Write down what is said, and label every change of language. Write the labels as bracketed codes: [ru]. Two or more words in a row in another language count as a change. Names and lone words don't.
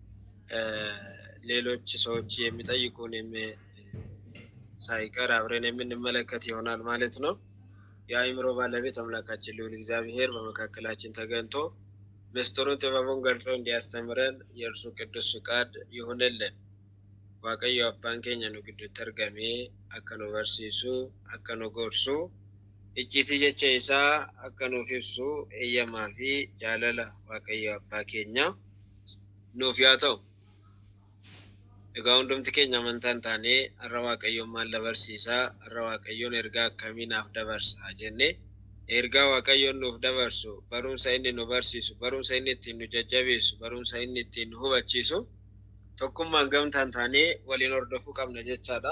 [am] ሌሎች ሰዎች የሚጠይቁን ሳይቀር አብረን የምንመለከት ይሆናል ማለት ነው። የአእምሮ ባለቤት አምላካችን ልዑል እግዚአብሔር በመካከላችን ተገኝቶ ምስጢሩን ጥበቡን ገልጾ እንዲያስተምረን የእርሱ ቅዱስ ፍቃድ ይሁንልን። [om] waaqayyo abbaan keenya nu gidduutti argamee akka nu barsiisu akka nu gorsu icciitii jecha isaa akka nuuf ibsu eeyyamaa fi jaalala waaqayyo abbaa keenya nuuf yaa ta'u. Egaa hundumti keenya amantaan taanee har'a waaqayyoon maal dabarsiisaa har'a waaqayyoon ergaa akkamiinaaf dabarsaa jennee ergaa waaqayyoon nuuf dabarsu barumsa inni nu barsiisu barumsa inni ittiin nu jajjabeessu barumsa inni ittiin nu hubachiisu tokkummaan gamtaan taanee waliin hordofuu qabna jechaadha.